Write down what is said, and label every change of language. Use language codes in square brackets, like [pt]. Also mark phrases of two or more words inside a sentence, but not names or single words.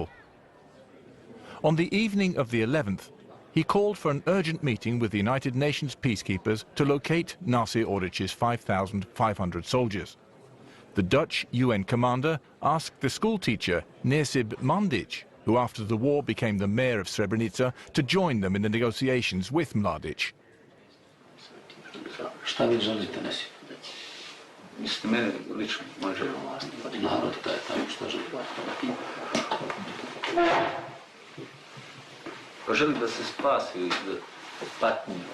[en] On the evening of the 11th, he called for an urgent meeting with the United Nations peacekeepers to locate Nasser Orić's 5,500 soldiers. The Dutch UN commander asked the school teacher Nesib Mandić, who after the war became the mayor of Srebrenica, to join them in the negotiations with Mladić. [bs] Šta vi želite, Nesib? Mislite mene lično, može? Narod taj šta želi. Pa želi da se spasi patnje.